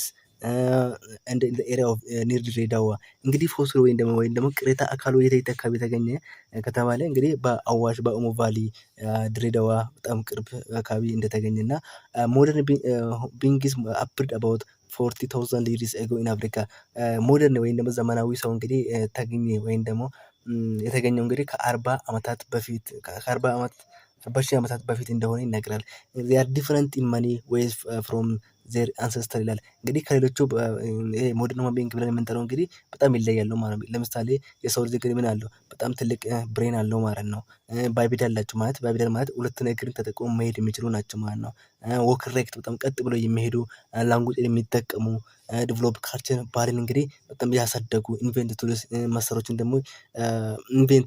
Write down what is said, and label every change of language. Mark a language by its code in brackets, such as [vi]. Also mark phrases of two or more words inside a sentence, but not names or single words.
[am] እንደ [en] area of near [am] ድሬዳዋ። እንግዲህ ፎሲል ወይም ደግሞ ቅሬታ አካሉ የት አካባቢ የተገኘ ከተባለ እንግዲህ በአዋሽ በኦሞ ቫሊ ድሬዳዋ በጣም ቅርብ አካባቢ እንደተገኘና [en] modern beings appeared about 40,000 years ago in Africa። [am] ሞደርን ወይም ደግሞ ዘመናዊ ሰው እንግዲህ ተገኘ ወይም ደግሞ የተገኘው እንግዲህ ከ40 ዓመታት በፊት በሺህ ዓመታት በፊት እንደሆነ ይነገራል። [en] they are different in many ways from their ancestor [am] ይላል። እንግዲህ ከሌሎቹ ይሄ [en] modern human being [am] ብለን የምንጠራው እንግዲህ በጣም ይለያሉ ማለት ነው። ለምሳሌ የሰው ልጅ እንግዲህ ምን አለው በጣም ትልቅ ብሬን አለው ማለት ነው። ባይፔዳል ናቸው ማለት ባይፔዳል ማለት ሁለት እግርን ተጠቅመው መሄድ የሚችሉ ናቸው ማለት ነው። ወክ ኢሬክት በጣም ቀጥ ብለው የሚሄዱ ላንጉጅን የሚጠቀሙ [en] develop culture [am] ባህልን እንግዲህ በጣም ያሳደጉ [en] invent tools [am] መሳሪያዎችን ደግሞ ኢንቨንት